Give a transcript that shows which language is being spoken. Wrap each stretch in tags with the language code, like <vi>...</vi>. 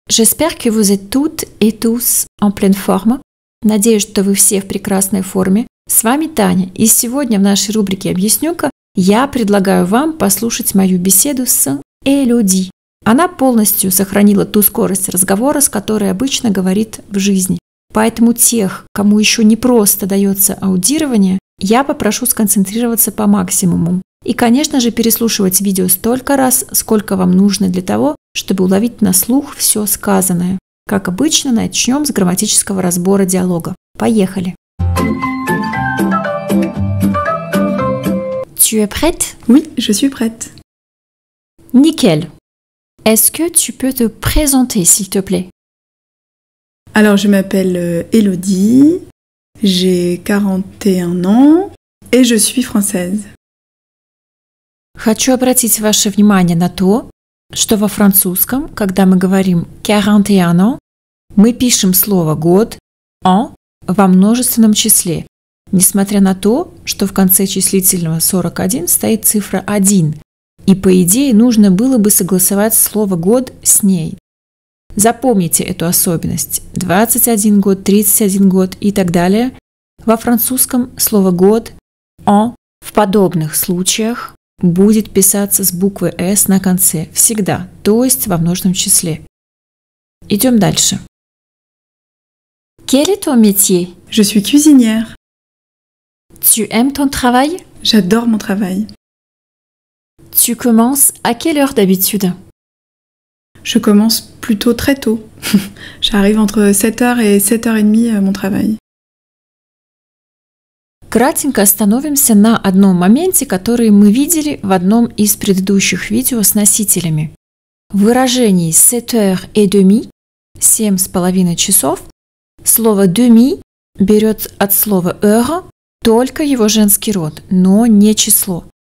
<fr>J'espère que vous êtes toutes et tous en pleine forme.</fr> <ru>Надеюсь, что вы все в прекрасной форме. С вами Таня, и сегодня в нашей рубрике «Объясню-ка» я предлагаю вам послушать мою беседу с Элоди. Она полностью сохранила ту скорость разговора, с которой обычно говорит в жизни. Поэтому тех, кому еще не просто дается аудирование, я попрошу сконцентрироваться по максимуму. И, конечно же, переслушивать видео столько раз, сколько вам нужно для того, чтобы уловить на слух все сказанное. Как обычно, начнем с грамматического разбора диалога. Поехали!</ru> <fr>Tu es prête? Oui, je suis prête. Nickel. Est-ce que tu peux te présenter, s'il te plaît? Alors, je m'appelle Elodie, j'ai 41 ans et je suis française.</fr> <ru>Хочу обратить ваше внимание на то, что во французском, когда мы говорим 41 ans, мы пишем слово год «en» во множественном числе, несмотря на то, что в конце числительного 41 стоит цифра 1, и по идее нужно было бы согласовать слово «год» с ней. Запомните эту особенность. 21 год, 31 год и так далее. Во французском слово «год» «en» в подобных случаях будет писаться с буквы «с» на конце, всегда, то есть во множественном числе. Идем дальше.</ru> <fr>Quel est ton métier? Je suis cuisinière. Tu aimes ton travail? J'adore mon travail. Tu commences à quelle heure d'habitude? Je commence plutôt très tôt. J'arrive entre 7h et 7h30 à mon travail.</fr> <ru>Кратенько остановимся на одном моменте, который мы видели в одном из предыдущих видео с носителями. В выражении 7h30, 7,5 часов, слово demi берет от слова heure только его женский род, но не число.</ru>